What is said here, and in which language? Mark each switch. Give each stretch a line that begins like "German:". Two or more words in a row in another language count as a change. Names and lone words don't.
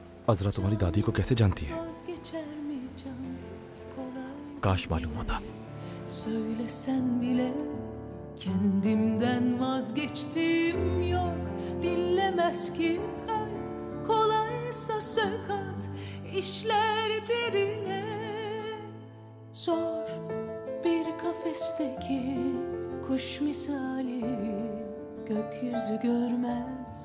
Urdu: عذرا تمہاری دادی کو کیسے جانتی ہے? کاش معلوم ہوتا.
Turkish: Söylesen bile kendimden vazgeçtim yok. Dinlemez ki kalp, kolaysa sökat, işler derine. Zor bir kafesteki kuş misali, gökyüzü görmez.